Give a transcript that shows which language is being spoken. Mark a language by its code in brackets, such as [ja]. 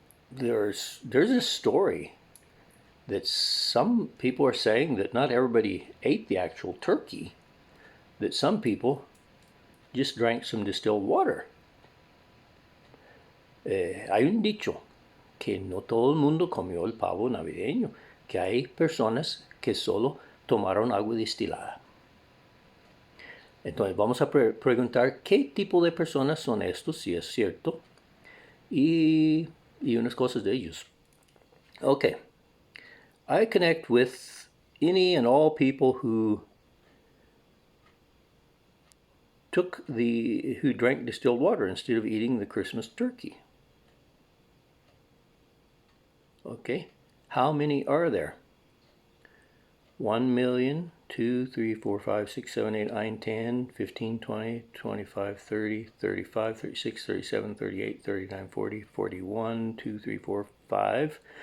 [en] there's a story that some people are saying that not everybody ate the actual turkey, that some people just drank some distilled water. [es] Hay un dicho que no todo el mundo comió el pavo navideño, que hay personas que solo tomaron agua destilada. Entonces vamos a preguntar qué tipo de personas son estos, si es cierto, y unas cosas de ellos. [en] Okay, I connect with any and all people who drank distilled water instead of eating the Christmas turkey. Okay, how many are there? 1 million, 2, 3, 4, 5, 6, 7, 8, 9, 10, 15, 20, 25, 30, 35, 36, 37, 38, 39, 40, 41, 2, 3, 4, 5.